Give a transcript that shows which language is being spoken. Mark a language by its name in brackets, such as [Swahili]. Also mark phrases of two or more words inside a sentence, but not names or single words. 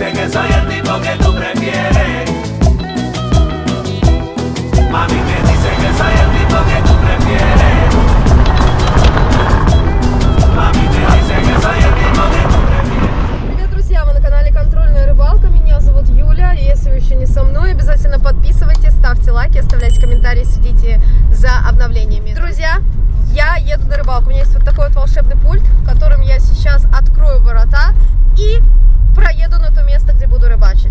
[Spanish] soy el tipo que tú prefieres. Mami me dice que soy el tipo que tú prefieres. Mami me dice que soy el tipo que tú prefieres. [Russian] Привет, друзья! Вы на канале Контрольная рыбалка. Меня зовут Юля. Если вы еще не со мной, обязательно подписывайтесь, ставьте лайки, оставляйте комментарии, следите за обновлениями. Друзья, я еду на рыбалку. У меня есть вот такой вот волшебный пульт, которым я сейчас открою ворота и проеду на то место, где буду рыбачить.